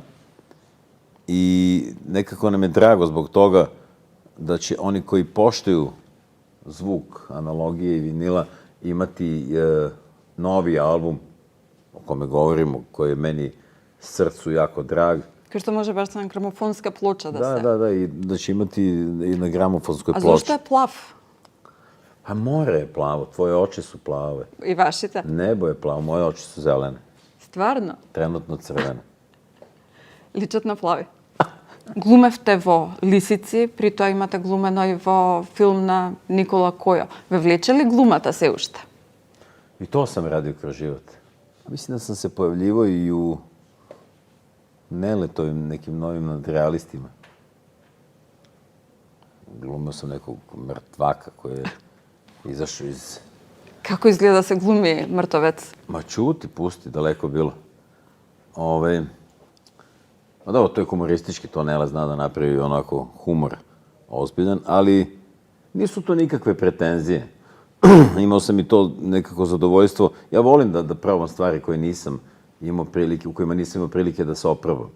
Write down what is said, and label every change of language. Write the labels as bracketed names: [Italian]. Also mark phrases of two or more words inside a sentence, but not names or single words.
[Serbian] I nekako nam je drago zbog toga da će oni koji poštuju zvuk analogije i vinila imati novi album o kome govorimo, koji je meni srcu jako drag. [Macedonian] Кој што може баш на грамофонска плоча да се. [Serbian] Da, i da će imati i na gramofonskoj ploči. [Macedonian] А зошто е плав? [Serbian] Pa more je plavo, tvoje oči su plave. [Macedonian] И вашите? [Serbian] Nebo je plavo, moje oči su zelene. [Macedonian] Стварно? [Serbian] Trenutno crvene. [Macedonian] Личат на плави. Глумевте во Лисици, при тоа имате глумено и во филм на Никола Којо. Ве влече ли глумата се уште? [Serbian] I to sam radio kroz život. Mislim da sam se pojavljivao i u Neletovim nekim novim nadrealistima. Glumio sam nekog mrtvaka koji je izašao iz... [Macedonian] Како изгледа се глуми мртовец? [Serbian] Ma čuti, pusti, daleko bilo. Ma dobro, to je humoristički, to Nele zna da napravi onako humor ozbiljan, ali nisu to nikakve pretenzije. Imao sam i to nekako zadovoljstvo. Ja volim da probam stvari koje nisam imao prilike, u kojima nisam imao prilike da se oprobam.